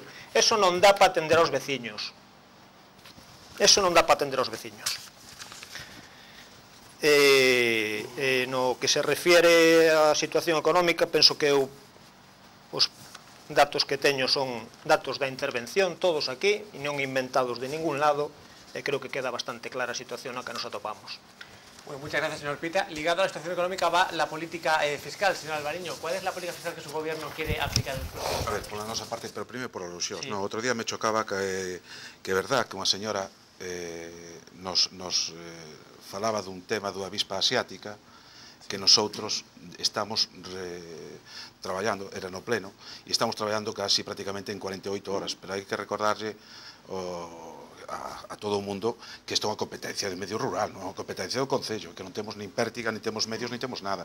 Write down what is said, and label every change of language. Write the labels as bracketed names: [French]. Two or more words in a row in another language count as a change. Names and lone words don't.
[Galician] Eso non dá para atender aos veciños. No que se refiere á situación económica, penso que os datos que teño son datos da intervención, todos aquí, e non inventados de ningún lado, e creo que queda bastante clara a situación na que nos atopamos. [Spanish] Bueno, muchas gracias, señor Pita. Ligado a la situación económica va la política fiscal, señor Alvariño. ¿Cuál es la política fiscal que su gobierno quiere aplicar en los próximos años? [Galician] A ver, por la nosa parte, pero primeiro por alusións. Sí. No, outro día me chocaba que é verdad que unha señora nos falaba dun tema dunha avispa asiática que nosotros estamos traballando, era no pleno, e estamos traballando casi prácticamente en 48 horas, pero hai que recordarlle a todo o mundo que isto é unha competencia de medio rural, non é unha competencia do Concello, que non temos nin pértiga, nin temos medios, nin temos nada.